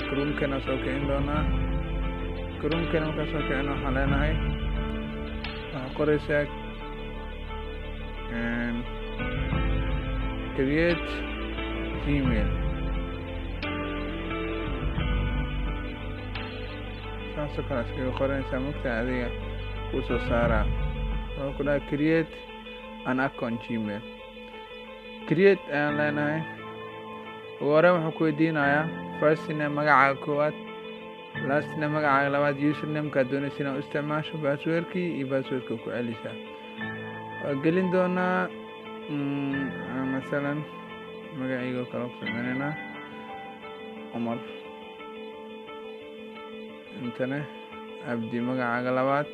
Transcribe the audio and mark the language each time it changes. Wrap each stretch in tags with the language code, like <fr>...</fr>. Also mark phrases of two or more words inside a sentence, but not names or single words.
<so>Chrome-kana soo kicin doonaa. Chrome-kana markaa soo kicin waxaan leenahay qoraysaa</so> <en>create Gmail.</en> <so>saasoo kale iskaga qoranaysaa mugta adiga kuu soo saaraa. wuxuu ku dhahay</so> <en>create an account Gmail.</en> <so>Create ayaan leenahay. ugu horreyn wuxuu ku weydiinayaa</so> <en>first name</en> <so>magacaaga koowaad,</so> <en>last name</en> <so>magacaaga labaad, username-ka doonaysa inaad u isticmaasho, password-kii iyo password-ka ku celisaa. waa gelin doonaa masalan magacayga kale ku sameynaynaa Cumar, intana Abdi magacaaga labaad.</so>